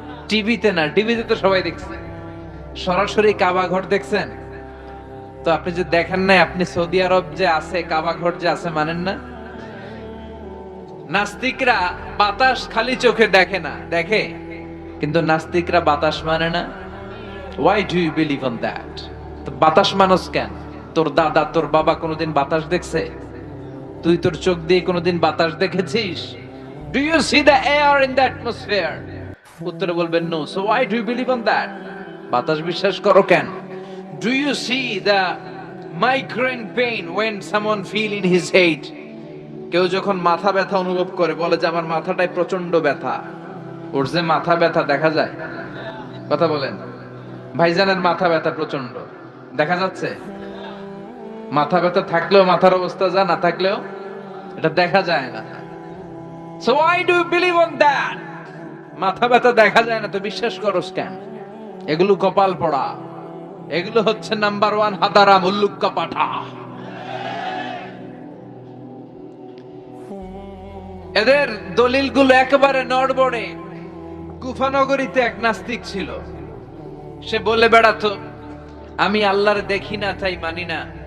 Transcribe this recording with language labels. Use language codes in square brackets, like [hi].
[bn] টিভিতে না, টিভিতে তো সবাই দেখছে। সরাসরি কাবা ঘর দেখছেন? তো আপনি যে দেখেন নাই, আপনি সৌদি আরব যে আছে, কাবা ঘর যে আছে মানেন না? নাস্তিকরা বাতাস খালি চোখে দেখে না, দেখে, কিন্তু নাস্তিকরা বাতাস মানে না। [en] Why do you believe on that? [bn] তো বাতাস মানুষ কেন? তোর দাদা, তোর বাবা কোনোদিন বাতাস দেখছে? তুই তোর চোখ দিয়ে কোনোদিন বাতাস দেখেছিস? [en] Do you see the air in the atmosphere? [bn] উত্তরে বলবেন no. [en] So why do you believe on that? [bn] বাতাস বিশ্বাস করো কেন? [en] Do you see the migraine pain when someone feel in his head? [bn] কেউ যখন মাথা ব্যথা অনুভব করে বলে যে আমার মাথাটায় প্রচন্ড ব্যথা। ওর যে মাথা ব্যথা দেখা যায়? কথা বলেন। ভাইজানের মাথা ব্যথা প্রচন্ড দেখা যাচ্ছে? মাথা ব্যথা থাকলেও মাথার অবস্থা যা, না থাকলেও এটা দেখা যায় না। [en] So why do you believe on that? [bn] মাথা ব্যথা দেখা যায় না তো বিশ্বাস করস কেন? এগুলো কপাল পড়া, এগুলো হচ্ছে নাম্বার 1 হাদারা মুল্লুক্কা পাঠা। এদের দলিলগুলো একেবারে নড়বড়ে। কুফানগরীতে এক নাস্তিক ছিল, সে বলে বেড়াতো আমি আল্লাহর দেখি না তাই মানি না।